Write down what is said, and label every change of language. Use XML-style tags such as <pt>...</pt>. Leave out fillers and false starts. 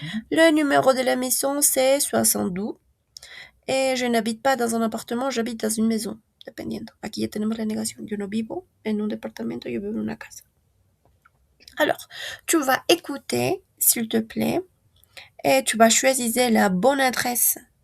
<fr>Le numéro de la maison, c'est 62. Et je n'habite pas dans un appartement, j'habite dans une maison.</fr> <es>Dependiendo. Aquí ya tenemos la negación. Yo no vivo en un departamento, yo vivo en una casa.</es> <fr>Alors, tu vas écouter, s'il te plaît, et tu vas choisir la bonne adresse.</fr>